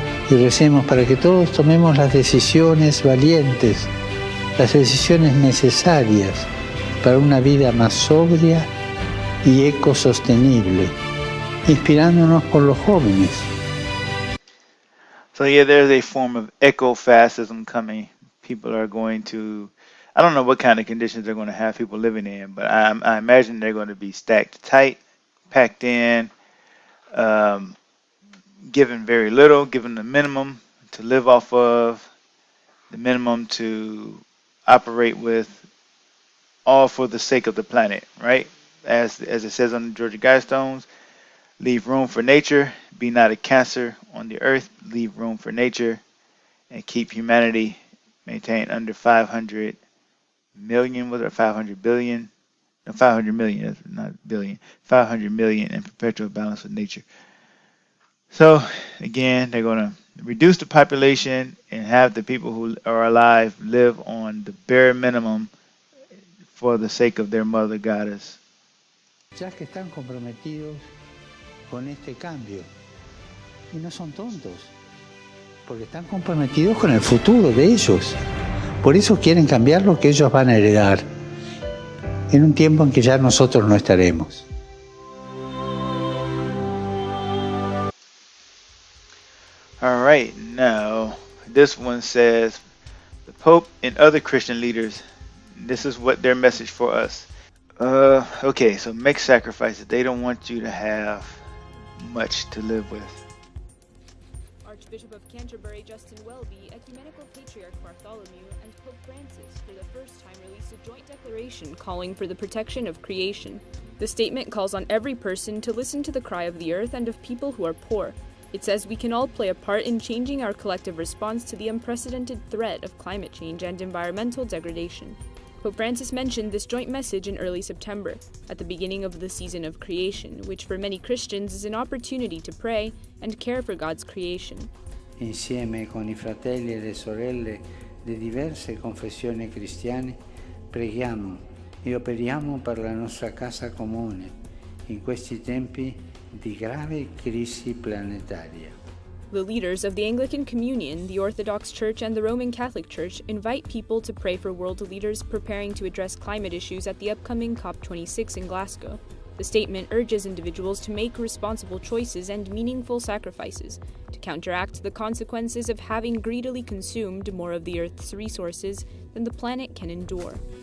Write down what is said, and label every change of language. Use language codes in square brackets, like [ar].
[es] Y recemos para que todos tomemos las decisiones valientes, las decisiones necesarias para una vida más sobria y ecosostenible, inspirándonos por los jóvenes. [en] So yeah, there's a form of eco-fascism coming. People are going to, I don't know what kind of conditions they're going to have people living in, but I imagine they're going to be stacked tight, packed in, given very little, given the minimum to live off of, the minimum to operate with, all for the sake of the planet, right? As it says on the Georgia Guidestones, leave room for nature, be not a cancer on the earth, leave room for nature, and keep humanity maintained under 500 million, was it 500 billion? No, 500 million, not billion, 500 million in perpetual balance with nature. So again, they're going to reduce the population and have the people who are alive live on the bare minimum for the sake of their mother goddess. [es] Ya que están comprometidos con este cambio, y no son tontos, porque están comprometidos con el futuro de ellos. Por eso quieren cambiar lo que ellos van a heredar, en un tiempo en que ya nosotros no estaremos. [en] All right, now this one says, the Pope and other Christian leaders, this is what their message for us. Okay, so make sacrifices. They don't want you to have much to live with. Archbishop of Canterbury Justin Welby, Ecumenical Patriarch Bartholomew, and Pope Francis for the first time released a joint declaration calling for the protection of creation. The statement calls on every person to listen to the cry of the earth and of people who are poor. It says we can all play a part in changing our collective response to the unprecedented threat of climate change and environmental degradation. Pope Francis mentioned this joint message in early September, at the beginning of the season of creation, which for many Christians is an opportunity to pray and care for God's creation. [it] insieme con I fratelli e le sorelle di diverse confessioni cristiane, preghiamo e operiamo per la nostra casa comune in questi tempi di grave crisi planetaria. [en] The leaders of the Anglican Communion, the Orthodox Church, and the Roman Catholic Church invite people to pray for world leaders preparing to address climate issues at the upcoming COP26 in Glasgow. The statement urges individuals to make responsible choices and meaningful sacrifices to counteract the consequences of having greedily consumed more of the Earth's resources than the planet can endure.